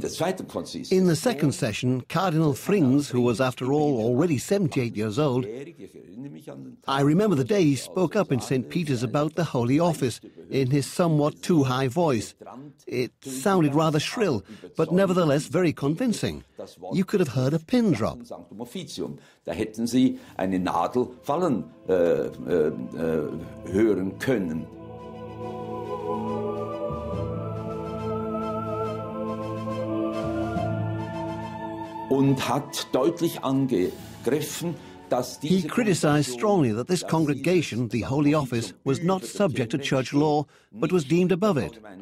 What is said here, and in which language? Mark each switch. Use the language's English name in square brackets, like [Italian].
[English] the second session, Cardinal Frings, who was after all already 78 years old, I remember the day he spoke up in St. Peter's about the Holy Office in his somewhat too high voice. It sounded rather shrill, but nevertheless very convincing. You could have heard a pin drop. [German] Da hätten Sie eine Nadel fallen hören können. Und hat deutlich angegriffen, dass [English] He criticized strongly that this congregation, the Holy Office, was not subject to church law, but was deemed above it.